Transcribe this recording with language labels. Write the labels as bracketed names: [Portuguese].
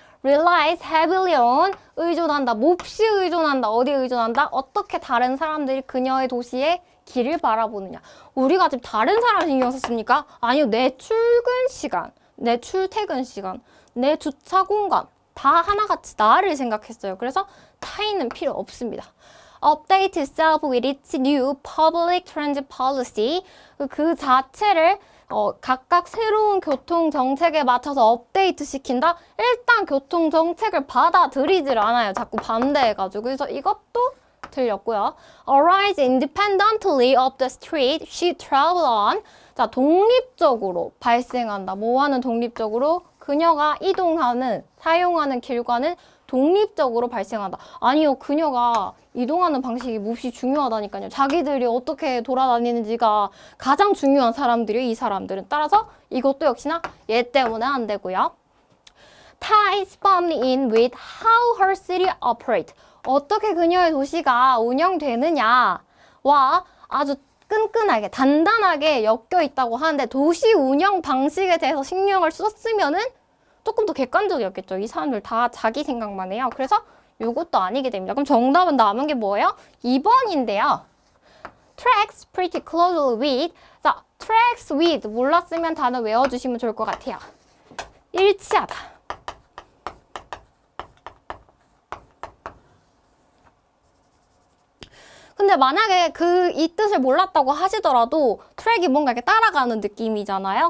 [English] Relies heavily on, [Korean] 의존한다, 몹시 의존한다, 어디에 의존한다? 어떻게 다른 사람들이 그녀의 도시에 길을 바라보느냐. 우리가 지금 다른 사람 신경 썼습니까? 아니요, 내 출근 시간, 내 출퇴근 시간, 내 주차 공간 다 하나같이 나를 생각했어요. 그래서 타인은 필요 없습니다. [English] Update itself with its new public transit policy. [Korean] 그 자체를 각각 새로운 교통정책에 맞춰서 업데이트 시킨다? 일단 교통정책을 받아들이질 않아요. 자꾸 반대해가지고. 그래서 이것도 틀렸고요. [English] Arise independently of the street she traveled on. [Korean] 자, 독립적으로 발생한다. 뭐하는 독립적으로? 그녀가 사용하는 길과는 독립적으로 발생한다. 아니요, 그녀가 이동하는 방식이 몹시 중요하다니까요. 자기들이 어떻게 돌아다니는지가 가장 중요한 사람들이에요, 이 사람들은. 따라서 이것도 역시나 얘 때문에 안 되고요. [English] ties firmly in with how her city operate. [Korean] 어떻게 그녀의 도시가 운영되느냐와 아주 끈끈하게 단단하게 엮여 있다고 하는데 도시 운영 방식에 대해서 신경을 썼으면은 조금 더 객관적이었겠죠. 이 사람들 다 자기 생각만 해요. 그래서 이것도 아니게 됩니다. 그럼 정답은 남은 게 뭐예요? 2번인데요. [English] tracks pretty closely with. [Korean] 자, tracks with 몰랐으면 단어 외워주시면 좋을 것 같아요. 일치하다. 근데 만약에 이 뜻을 몰랐다고 하시더라도 트랙이 뭔가 이렇게 따라가는 느낌이잖아요.